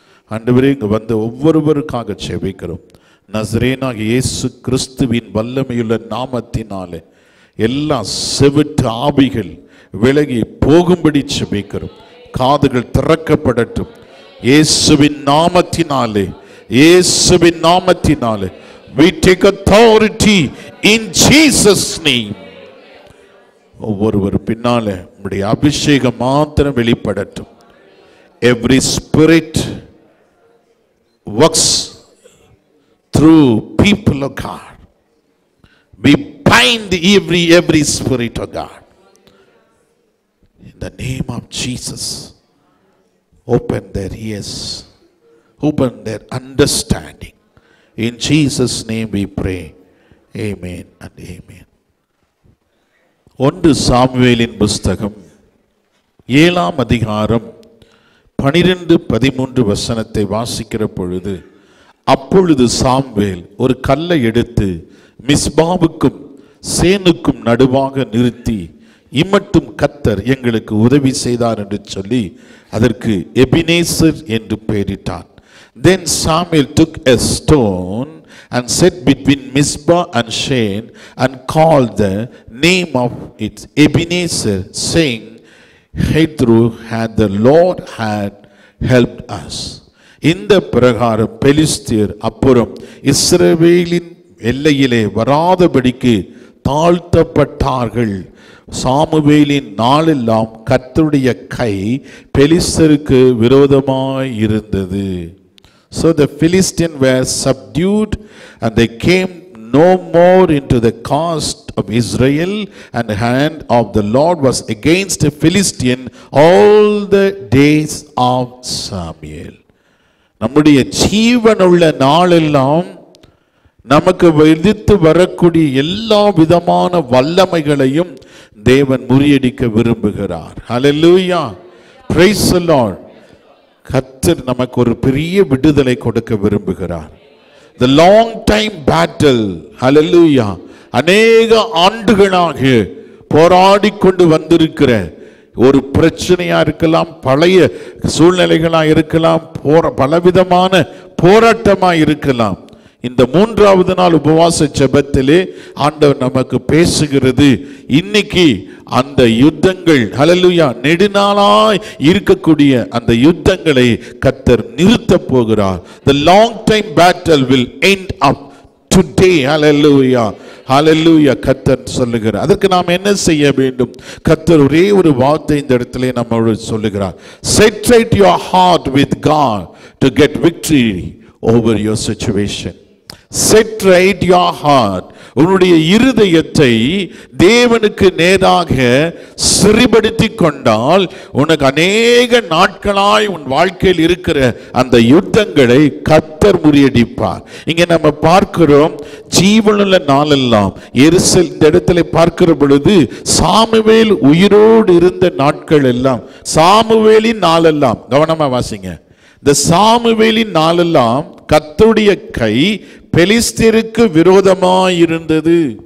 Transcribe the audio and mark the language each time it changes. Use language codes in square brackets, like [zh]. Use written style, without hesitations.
[ta] ஆண்டவரே, இங்கு வந்த ஒவ்வொருவருக்காக செபிக்கிறோம். நசரேனாகிய இயேசு கிறிஸ்துவின் வல்லமையுள்ள நாமத்தினாலே எல்லா செவிட்டு ஆவிகள் விலகி போகும்படி செபிக்கிறோம். காதுகள் திறக்கப்படட்டும் இயேசுவின் நாமத்தினாலே. இயேசுவின் நாமத்தினாலே [en] we take authority in Jesus name. [ta] ஒவ்வொருவர் பின்னாலே உம்முடைய அபிஷேகம் மாத்திரம் வெளிப்படட்டும். [en] Every spirit works through people of God. We bind every spirit of God in the name of Jesus. Open their ears, open their understanding. In Jesus name we pray. Amen and amen. [ta] 1 சாமுவேலின் புஸ்தகம் 7ஆம் அதிகாரம் 12-13 வசனத்தை வாசிக்கிற பொழுது, அப்பொழுது Samuel ஒரு கல்லை எடுத்து மிஸ்பாவுக்கும் சேனுக்கும் நடுவாக நிறுத்தி, இம்மட்டும் கர்த்தர் எங்களுக்கு உதவி செய்தார் என்று சொல்லி அதற்கு எபினேசர் என்று பெயரிட்டான். [en] Then Samuel took a stone and set between Mizpah and Shen and called the name of it Ebenezer, saying, Hitherto had the Lord had helped us. [ta] இந்த பிரகாரம் பெலிஸ்தியர் அப்புறம் இஸ்ரவேலின் எல்லையிலே வராதபடிக்கு தாழ்த்தப்பட்டார்கள். சாமுவேலின் நாளெல்லாம் கர்த்தருடைய கை பெலிஸ்தருக்கு விரோதமாய் இருந்தது. [en] So the Philistines were subdued, and they came no more into the coast of Israel, and the hand of the Lord was against the Philistine all the days of Samuel. [ta] நம்முடைய ஜீவனுள்ள நாளெல்லாம் நமக்கு எதிர்த்து வரக்கூடிய எல்லா விதமான வல்லமைகளையும் தேவன் முறியடிக்க விரும்புகிறார். ஹல்லேலூயா, [en] Praise the Lord. [ta] கர்த்தர் நமக்கு ஒரு பெரிய விடுதலை கொடுக்க விரும்புகிறார். [en] The long time battle, [ta] hallelujah, அநேக ஆண்டுகளாக போராடி கொண்டு வந்திருக்கிற ஒரு பிரச்சனையா இருக்கலாம், பழைய சூழ்நிலைகளா இருக்கலாம், பலவிதமான போராட்டமா இருக்கலாம். இந்த 3வது நாள் உபவாச ஜெபத்திலே ஆண்டவர் நமக்கு பேசுகிறது. இன்னைக்கு அந்த யுத்தங்கள், ஹல்லேலூயா, நெடுநாளாய் இருக்கக்கூடிய அந்த யுத்தங்களை கர்த்தர் நிறுத்த போகிறார். [en] The long time battle will end up today. [ta] Hallelujah, hallelujah. கர்த்தர் சொல்லுகிறார். அதற்கு நாம் என்ன செய்ய வேண்டும்? கர்த்தர் ஒரே ஒரு வார்த்தை இந்த இடத்திலே நம்மோடு சொல்லுகிறார். [en] Saturate your heart with God to get victory over your situation. Set right your heart. [ta] உன்னுடைய இருதயத்தை தேவனுக்கு நேராக சிறைப்படுத்தி கொண்டால் உனக்கு அநேக நாட்களாய் உன் வாழ்க்கையில் இருக்கிற அந்த யுத்தங்களை கர்த்தர் முறியடிப்பார். இங்க நம்ம பார்க்கிறோம், ஜீவனுள்ள நாளெல்லாம் எருசலேம், இந்த இடத்துல பார்க்கிற பொழுது சாமுவேல் உயிரோடு இருந்த நாட்கள் எல்லாம், சாமுவேலின் நாளெல்லாம், கவனமா வாசிங்க, இந்த சாமுவேலின் நாளெல்லாம் கர்த்தருடைய கை பெலிஸ்தருக்கு விரோதமாயிருந்தது.